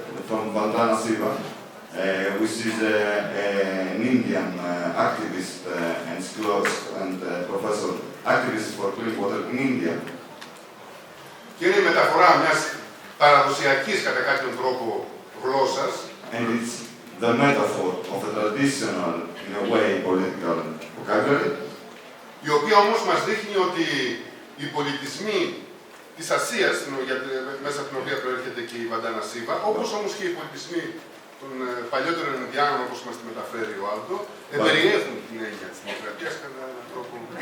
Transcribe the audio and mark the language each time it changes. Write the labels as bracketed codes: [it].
[en] From Vandana Siva, which is an Indian activist and professor, activist for clean water in India. [el] Και είναι η μεταφορά μιας παραδοσιακής κατά κάποιον τρόπο γλώσσας. [en] And it's the metaphor of a traditional, in a way, political vocabulary. [el] Η οποία όμως μας δείχνει ότι οι πολιτισμοί της Ασίας, μέσα από την οποία προέρχεται και η Βαντάνα Σίβα, όπως όμως και οι πολιτισμοί των παλιότερων Ινδιάνων, όπως μας τη μεταφέρει ο Aldo, περιέχουν την έννοια της δημοκρατίας κατά έναν τρόπο.